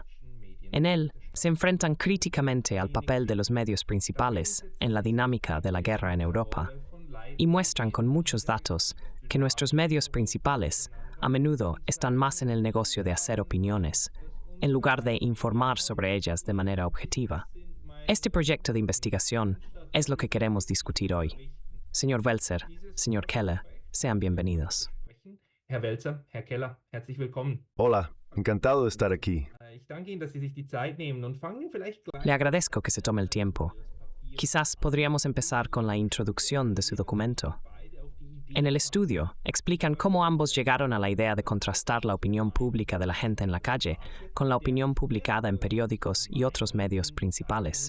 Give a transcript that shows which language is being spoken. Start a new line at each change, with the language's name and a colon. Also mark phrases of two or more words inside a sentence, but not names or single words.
Spanish: En él, se enfrentan críticamente al papel de los medios principales en la dinámica de la guerra en Europa y muestran con muchos datos que nuestros medios principales a menudo están más en el negocio de hacer opiniones, en lugar de informar sobre ellas de manera objetiva. Este proyecto de investigación es lo que queremos discutir hoy. Señor Welzer, señor Keller, sean bienvenidos.
German: Herr Welzer, Herr Keller, herzlich willkommen.
Spanish: Hola, encantado de estar aquí.
German: Ich danke Ihnen, dass Sie sich die Zeit nehmen und fangen vielleicht gleich.
Spanish: Le agradezco que se tome el tiempo. Quizás podríamos empezar con la introducción de su documento. En el estudio, explican cómo ambos llegaron a la idea de contrastar la opinión pública de la gente en la calle con la opinión publicada en periódicos y otros medios principales.